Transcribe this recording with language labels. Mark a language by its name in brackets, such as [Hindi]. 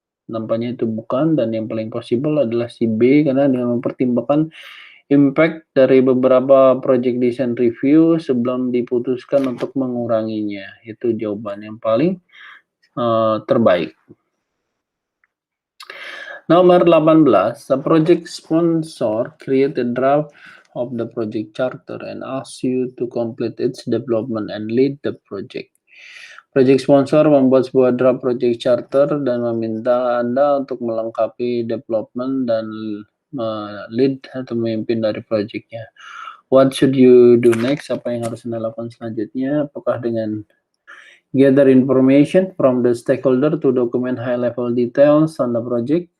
[Indonesian] Nampaknya itu bukan, dan yang paling possible adalah si B, karena dengan mempertimbangkan impact dari beberapa project design review sebelum diputuskan untuk menguranginya. Itu jawaban yang paling terbaik. [English] Nomor 18, a project sponsor create a draft of the project charter and asks you to complete its development and lead the project. [Indonesian] Project sponsor membuat sebuah draft project charter dan meminta Anda untuk melengkapi development dan lead atau memimpin dari projectnya. [English] What should you do next? [Indonesian] Apa yang harus Anda lakukan selanjutnya? Apakah dengan [English] gather information from the stakeholder to document high-level details on the project?